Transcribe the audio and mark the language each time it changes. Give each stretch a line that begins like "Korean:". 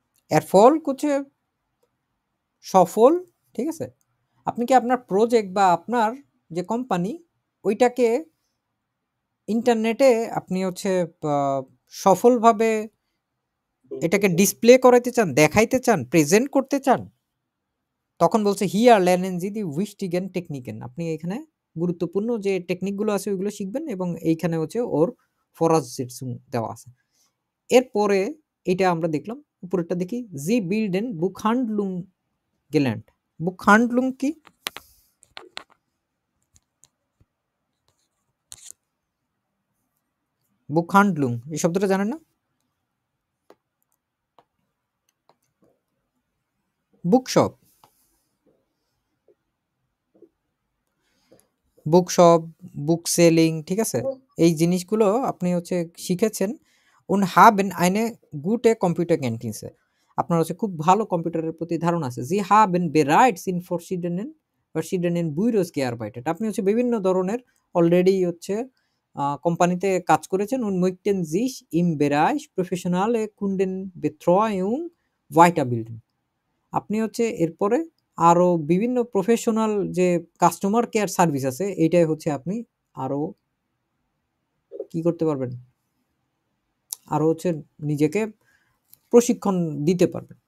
Bangla: Erfolg হচ্ছে সফল, ঠিক আছে? আপনি কি আপনার প্রজেক্ট বা আপনার যে কোম্পানি ওইটাকে ইন্টারনেটে আপনি হচ্ছে আ সফলভাবে এটাকে ডিসপ্লে করাইতে চান, দেখাইতে চান, প্রেজেন্ট করতে চান? তখন বলছে here
German: lernen Sie die wichtigen Techniken।
Bangla: আপনি এখানে গুরুত্বপূর্ণ যে টেকনিক গুলো আছে ওইগুলো শিখবেন এবং এইখানে হচ্ছে ওর Voraussetzung দেওয়া আছে। এরপরে এটা আমরা দেখলাম। উপরেরটা দেখি
German: Sie bilden Buchhandlung gelernt।
Bangla: Buchhandlung কি? Buchhandlung এই শব্দটা জানেন না? বুকশপ। বুক শপ, বুক সেলিং, ঠিক আছে?
English: Book.
Bangla: এই জিনিসগুলো আপনি হচ্ছে শিখেছেন
German: und haben eine gute Computerkenntnisse.
Bangla: আপনার হচ্ছে খুব ভালো কম্পিউটারের প্রতি ধারণা আছে।
German: Sie haben bereits in verschiedenen Büros gearbeitet.
Bangla: আপনি হচ্ছে বিভিন্ন ধরনের অলরেডি হচ্ছে কোম্পানিতে কাজ করেছেন
German: und möchten sich im Bereich professionelle Kundenbetreuung weiterbilden.
Bangla: আপনি হচ্ছে এরপরে আরো বিভিন্ন প্রফেশনাল যে কাস্টমার কেয়ার সার্ভিস আছে এইটাই হচ্ছে আপনি আরো কি করতে পারবেন, আরো হচ্ছে নিজেকে প্রশিক্ষণ দিতে পারবেন।